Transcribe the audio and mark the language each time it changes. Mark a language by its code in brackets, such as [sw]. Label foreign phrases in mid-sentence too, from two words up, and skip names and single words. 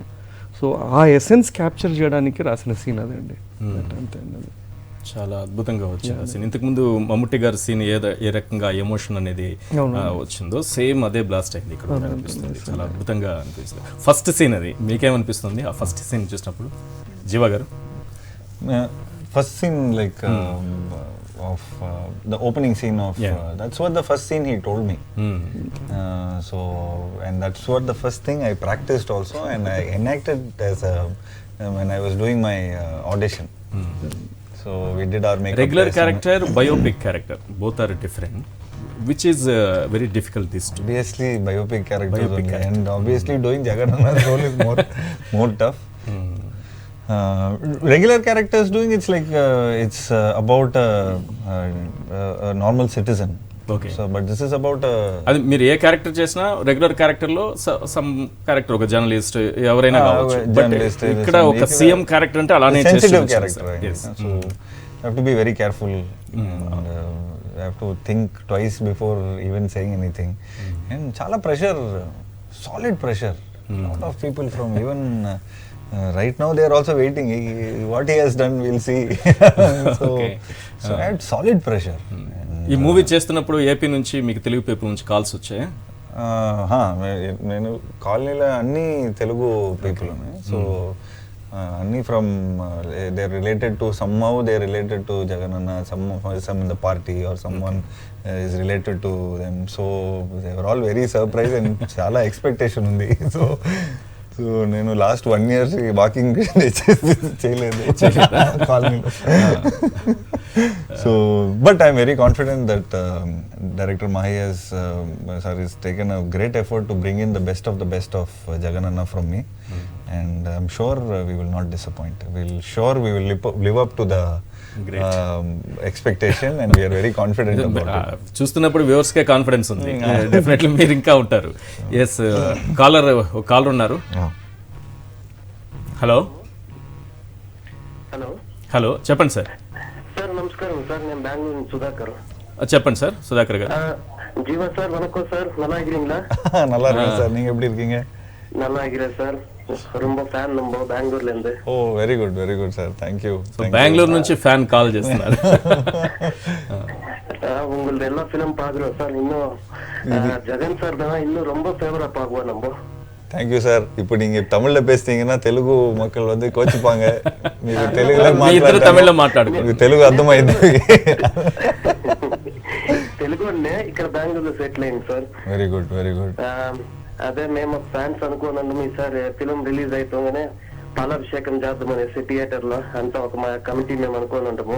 [te] సో ఆ [en] essence capture [te] చేయడానికి రాసిన సీన్ అదండి. అంతే అండి. చాలా అద్భుతంగా వచ్చింది సీన్. ఇంతకుముందు మమ్ముట్టి గారి సీన్ ఏ రకంగా ఎమోషన్ అనేది వచ్చిందో సేమ్ అదే బ్లాస్ట్ అయింది ఇక్కడ అనిపిస్తుంది. చాలా అద్భుతంగా అనిపిస్తుంది. [en] first scene [te] అది మీకేమనిపిస్తుంది ఆ [en] first scene [te] చూసినప్పుడు జీవా గారు? [en] First scene like of the opening scene of that's what the first scene he told me. So and that's what the first thing I practiced also and I enacted as when I was doing my audition. So we did our makeup. Regular character, biopic character, both are different. Which is very difficult this to obviously biopic character and obviously doing Jagannath role is more tough. Regular characters doing it's like it's about a normal citizen. Okay. So but this is about [te] అది మీరు ఏ క్యారెక్టర్ చేసినా [en] regular character [te] లో [en] some character [te] ఒక జర్నలిస్ట్ ఎవరైనా కావచ్చు, బట్ ఇక్కడ ఒక [en] CM character [te] అంటే అలానే [en] sensitive character. Yes. So you have to be very careful and you have to think twice before even saying anything. And chala pressure, solid pressure. A lot of people from even right now they are also waiting. What he has done, we'll see. So I had solid pressure. [te] ఈ మూవీ చేస్తున్నప్పుడు ఏపీ నుంచి మీకు తెలుగు పీపుల్ నుంచి కాల్స్ వచ్చాయి? నేను కాలనీలో అన్ని తెలుగు పీపుల్ ఉన్నాయి. [en] సో Anni from they're related to somehow they're related to Jagananna, some in the party or someone is related to them, so they were all very surprised and [te] chala expectation undi. So నేను లాస్ట్ 1 year వాకింగ్ చేయలేదు కాలనీలో. [en] so but I'm very confident that director Mahi has taken a great effort to bring in the best of Jagananna from me, and I'm sure we will not disappoint. We will live up to the expectation, and we are very confident about it. [te] చూస్తున్నప్పుడు వ్యూవర్స్ కే కాన్ఫిడెన్స్ ఉంది, డెఫినెట్లీ మీరు ఇంకా ఉంటారు. ఎస్, కాలర్ ఉన్నారు. హలో హలో హలో చెప్పండి సార్. సార్ నమస్కారం సార్, నేను బెంగళూరు నుంచి సుధాకర్. చెప్పండి சார், சுதாகர் గారు. [ta] ஜீவா சார் வணக்கம் சார், நல்லா இருக்கிறீங்களா? நல்லா இருக்கேன் சார், நீங்க எப்படி இருக்கீங்க? நல்லா இருக்கிறேன் சார், ரொம்ப ఫ్యాన్ நம்ம బెంగళూరులో இருந்து. [te] ఓ [en] very good sir, thank you. [te] బెంగళూరు నుంచి ఫ్యాన్ కాల్ చేస్తున్నారు. [ta] உங்களது எல்லா ஃபிலிம் பாக்குறோம் சார், இன்னும் ஜெகன் சார் தான் இன்னும் ரொம்ப ஃபேவரா பாக்குவோம் நம்ம. [en] thank you sir. [ta] ఇప్పుడు நீங்க தமிழ்ல பேசுனீங்கன்னா తెలుగు மக்கள் வந்து கோச்சிப்பாங்க. நீங்க తెలుగులో [te] మాట్లాడండి, తమిళ్లో మాట్లాడండి, మీకు తెలుగు అర్థమైంది. తెలుగు అంటే ఇక్కడ బెంగళూరులో సెటిల్ అయింది సార్. [en] very good. [te] అదే మేము ఫ్యాన్స్ అనుకోనండి, మీ సార్ ఫిలిం రిలీజ్ అయిపోగానే పాలాభిషేకం చేద్దామనేసి థియేటర్ లో అంతా ఒక మా కమిటీ మేము అనుకోని ఉంటాము.